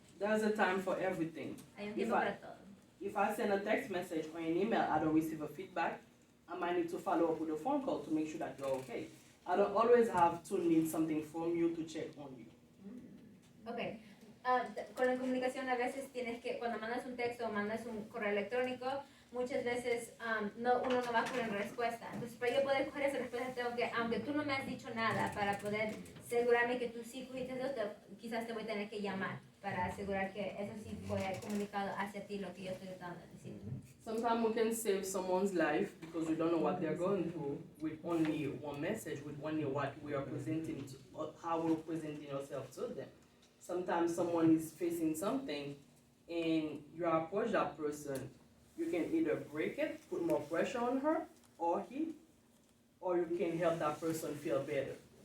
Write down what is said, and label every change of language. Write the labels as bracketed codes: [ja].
[en] There's a time for everything. [es] Hay un tiempo para todo. [en] If I send a text message or an email, I don't receive a feedback, I might need to follow up with a phone call to make sure that you're okay. I don't always have to need something from you to check on you. Ok. [es] Con la comunicación a veces tienes que, cuando mandas un texto o mandas un correo electrónico, muchas veces uno no va con la respuesta. Entonces, para yo poder coger esa respuesta, tengo que, aunque tú no me has dicho nada, para poder asegurarme que tú sí cogiste eso, quizás te voy a tener que llamar para asegurar que eso sí fue comunicado hacia ti lo que yo estoy tratando de decir. [en] Sometimes we can save someone's life because we don't know what they're going through with only one message, with only what we are presenting, or how we're presenting ourselves to them. Sometimes someone is facing something and you approach that person, you can either break it, put more pressure on her or he, or you can help that person feel better.